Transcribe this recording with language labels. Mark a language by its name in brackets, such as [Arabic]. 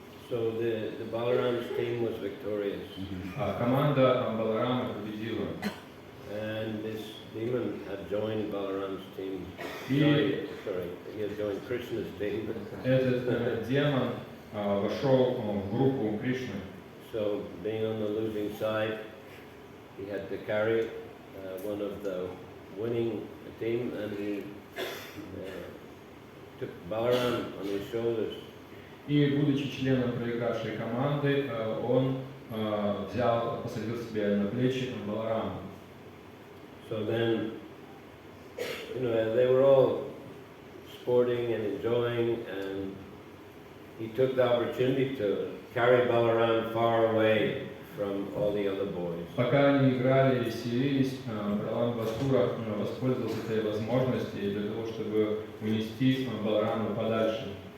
[English] So the Balaram's team was victorious. [Russian] Команда Баларама победила. [English] And this demon had joined Balaram's team. Sorry, he had joined Krishna's team. [Russian] Этот демон вошел в группу Кришны. [English] So, being on the losing side, he had to carry one of the winning team, and he took Balaram on his shoulders. [Russian] И, будучи членом проигравшей команды, он посадил себе на плечи Баларама. [English] So then, they were all sporting and enjoying, and he took the opportunity to carry Balaram far away from all the other boys. [Russian] Пока они играли и веселились, Баларам Бастура воспользовался этой возможностью для того, чтобы унести Баларама подальше.